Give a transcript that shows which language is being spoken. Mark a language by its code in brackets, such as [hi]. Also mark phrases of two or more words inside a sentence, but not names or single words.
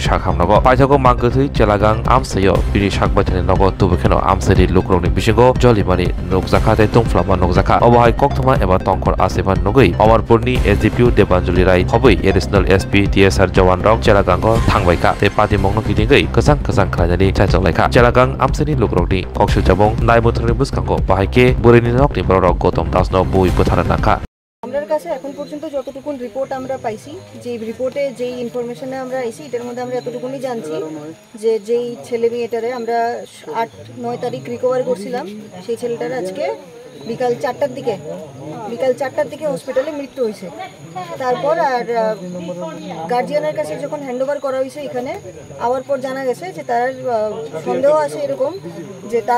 [trp] Shakhamnago Paithago Mangkuthui Jelagang Amsayo Bini Shakbaitani Nogo Tubukeno Amsari Lukroni Bishingo Jolimani Nokjaka Te Tungflama Nokjaka Obohai Koktoma Eba Tongkor Asima Nogui Amarpurni SDPU Debanjuli Rai Hobui Additional SP TSR Jawan Rok Jelagango Thangbaika Te Padimongno Gidingei Kesang Khlainani Chaijonglaika Jelagang Amsani Lukroni Kokshu Jabong Naimuthani Buskango Bahaike Burini Nokni Borok Kotom Dasno Bui Puthana Naka [bn] আমরার কাছে এখন পর্যন্ত যতটুকুন রিপোর্ট আমরা পাইছি যে রিপোর্টে যেই ইনফরমেশনে আমরা আইছি এটার মধ্যে আমরা এতটুকুনি জানছি যে যেই ছেলে মেয়েটারে আমরা 8-9 তারিখ রিকভার করছিলাম সেই ছেলেটার আজকে বিকাল 4টার দিকে হসপিটালে মৃত্যু হয়েছে তারপর আর গার্জিয়ানের কাছে যখন হ্যান্ডওভার করা হয়েছে এখানে আওয়ার পর জানা গেছে যে তার সন্দেহ আছে এরকম যে তার